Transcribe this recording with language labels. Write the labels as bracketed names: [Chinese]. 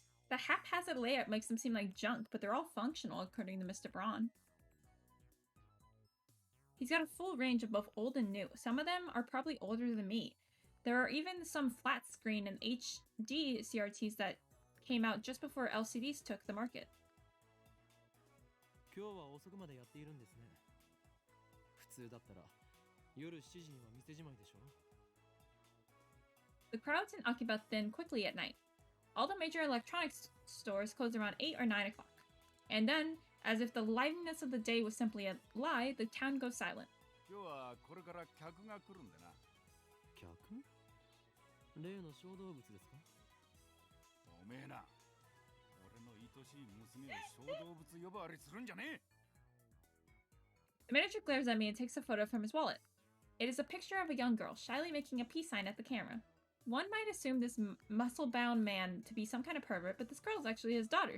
[English] The haphazard layout makes them seem like junk, but they're all functional according to Mr. Braun. He's got a full range of both old and new. Some of them are probably older than me. There are even some flat screen and HD CRTs that came out just before LCDs took the market. [Japanese] 今日は遅くまでやっているんですね。普通だったら夜7時には店じまいでしょ。 [English] The crowds in Akiba thin quickly at night. All the major electronics stores close around 8 or 9 o'clock. And then, as if the liveliness of the day was simply a lie, the town goes silent. [Japanese] 今日はこれから客が来るんでな。客？例の小動物ですか？おめえな。俺の愛しい娘を小動物呼ばわりするんじゃねえ。 [English] The manager glares at me and takes a photo from his wallet. It is a picture of a young girl, shyly making a peace sign at the camera. One might assume this muscle-bound man to be some kind of pervert, but this girl is actually his daughter.